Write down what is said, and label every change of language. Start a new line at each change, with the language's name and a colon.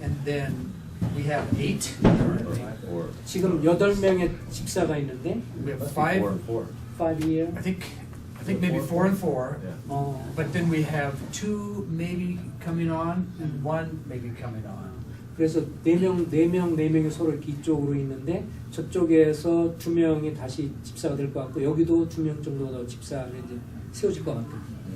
English: and then we have 8 currently. Or
Korean: 지금 8명의 집사가 있는데
English: We have 4 5. and 4. 5 year. I think maybe 4 and 4. Yeah. But then we have 2 maybe coming on and 1 maybe coming on.
Korean: 그래서 4명이 서로 이렇게 이쪽으로 있는데 저쪽에서 2명이 다시 집사가 될 것 같고 여기도 2명 정도 더 집사를 이제 세워질 것 같아요.